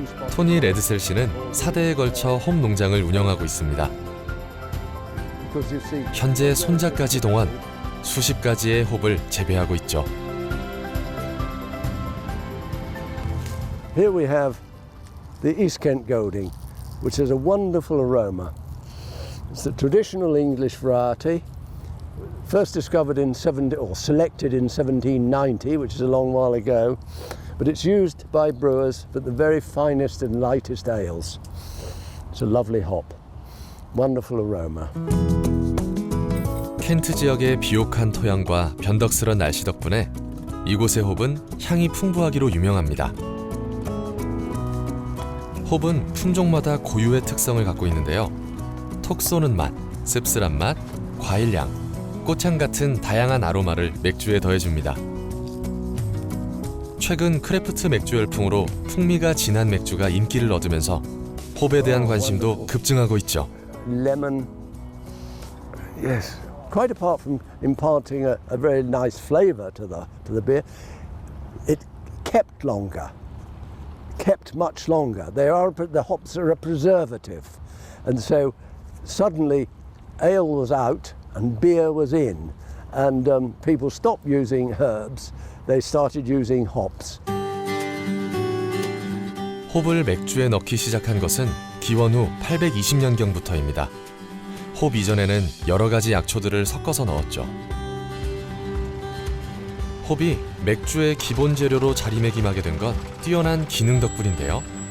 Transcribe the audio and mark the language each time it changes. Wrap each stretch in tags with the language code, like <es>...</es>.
<ko>토니 레드셀 씨는 4대에 걸쳐 홉 농장을 운영하고 있습니다. 현재 손자까지 동원 수십 가지의 홉을 재배하고 있죠.</ko> <en>Here we have the East Kent Golding, which has a wonderful aroma. It's the traditional English variety, first discovered in selected in 1790, which is a long while ago, but it's used by brewers for the very finest and lightest ales. It's a lovely hop, wonderful aroma.</en> <ko>켄트 지역의 비옥한 토양과 변덕스런 날씨 덕분에 이곳의 홉은 향이 풍부하기로 유명합니다. 홉은 품종마다 고유의 특성을 갖고 있는데요. 톡 쏘는 맛, 씁쓸한 맛, 과일향, 꽃향 같은 다양한 아로마를 맥주에 더해줍니다. 최근 크래프트 맥주 열풍으로 풍미가 진한 맥주가 인기를 얻으면서 홉에 대한 관심도 급증하고 있죠.</ko> <en>Lemon, yes. Quite apart from imparting a very nice flavour to the beer, it kept longer. Kept much longer. The hops are a preservative, and so suddenly ale was out and beer was in, and people stopped using herbs. They started using hops.</en> <ko>홉을 맥주에 넣기 시작한 것은 기원 후 820년경부터입니다. 홉 이전에는 여러 가지 약초들을 섞어서 넣었죠. 홉이 맥주의 기본 재료로 자리매김하게 된 건 뛰어난 기능 덕분인데요.</ko>